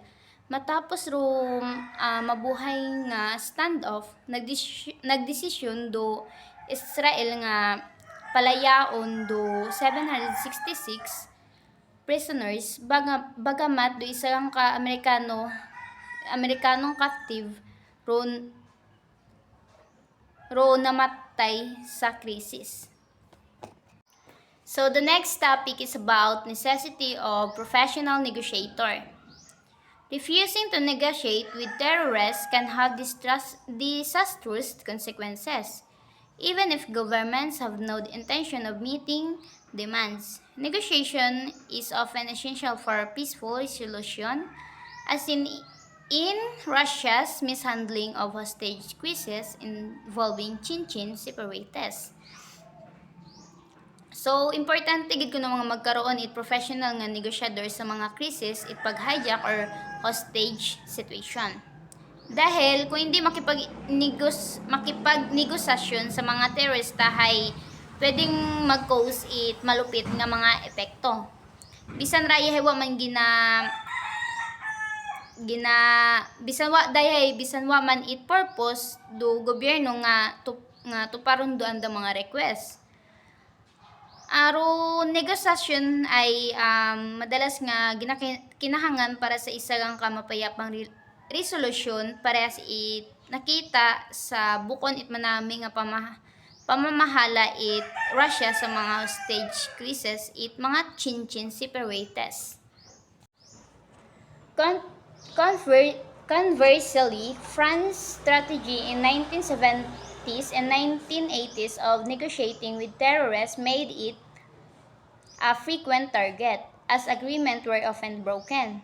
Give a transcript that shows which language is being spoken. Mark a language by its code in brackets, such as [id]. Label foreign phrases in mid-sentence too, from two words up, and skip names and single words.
[akl] Matapos mabuhay nga standoff, nagdesisyon do Israel nga palayaon do 766 prisoners bagamat do isa lang ka Amerikanong captive ro namatay sa krisis. [en] So the next topic is about necessity of professional negotiator. Refusing to negotiate with terrorists can have disastrous consequences, even if governments have no intention of meeting demands. Negotiation is often essential for a peaceful resolution, as in Russia's mishandling of hostage cases involving Chechen separatists. So, [akl] importante gid ko na mga magkaroon it professional nga negosyador sa mga krisis it pag-hijack or [en] hostage situation. [akl] Dahil kung hindi makipagnegosasyon sa mga terorista hay pwedeng mag-cause it malupit nga mga epekto. Bisan raya hay wa man bisan wa man it purpose do gobyerno nga tuparon do anda mga request. Aro negosasyon ay madalas nga kinahangan para sa isa lang ka mapayapang resolusyon parehas it nakita sa bukon it manami nga pamamahala it Russia sa mga [en] hostage crisis [akl] it mga [en] Chechen separatists. Conversely, France's strategy in 1970s and 1980s of negotiating with terrorists made it a frequent target, as agreements were often broken.